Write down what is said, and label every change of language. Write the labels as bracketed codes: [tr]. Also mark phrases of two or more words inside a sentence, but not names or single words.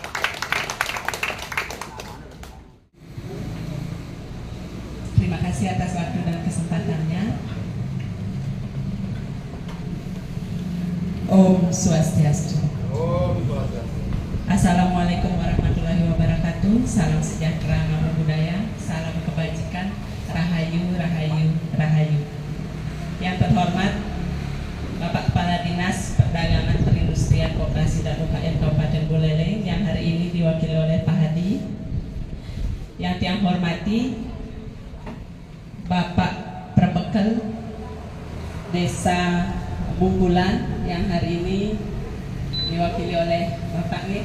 [id] Terima kasih atas waktu dan kesempatannya. [sa] Om Swastiastu. [ar] السلام عليكم ورحمة الله وبركاته. [id] Salam sejahtera, [pi] namo buddhaya, [id] salam kebajikan, [jv] rahayu, rahayu, rahayu. [id] Yang terhormat Bapak Kepala Dinas Perdagangan Perindustrian Koperasi dan UKM Kabupaten Buleleng yang hari ini diwakili oleh Pak Hadi. Yang tiang hormati Bapak Perbekel Desa Bungkulan yang hari ini diwakili oleh Bapak nih.